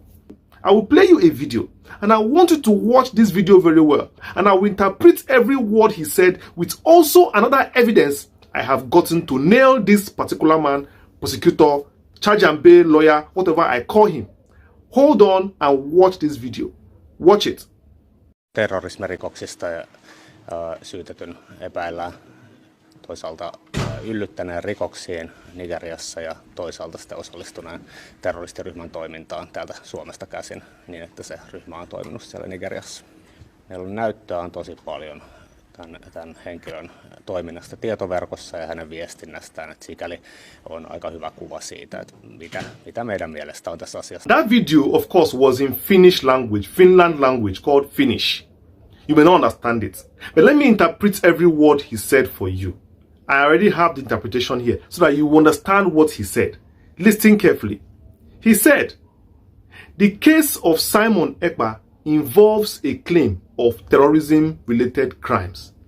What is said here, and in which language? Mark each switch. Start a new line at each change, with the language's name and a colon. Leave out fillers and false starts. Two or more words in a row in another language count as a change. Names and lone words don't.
English: I will play you a video and I want you to watch this video very well, and I will interpret every word he said with also another evidence I have gotten to nail this particular man, prosecutor, charge and bail lawyer, whatever I call him. Hold on and watch this video. Watch it.
Finnish: Terrorismirikoksista ja syytetyn epäillään toisaalta yllyttäneen rikoksiin Nigeriassa ja toisaalta sitten osallistuneen terroristiryhmän toimintaan täältä Suomesta käsin niin, että se ryhmä on toiminut siellä Nigeriassa. Meillä on näyttöä tosi paljon tämän henkilön toiminnasta tietoverkossa ja hänen viestinnästään, että sikäli on aika hyvä kuva siitä, että mitä meidän mielestä on tässä asiassa.
English: That video of course was in Finnish language, Finland language called Finnish. You may not understand it, but let me interpret every word he said for you. I already have the interpretation here so that you understand what he said. Listen carefully. He said, the case of Simon Ekpa involves a claim of terrorism-related crimes.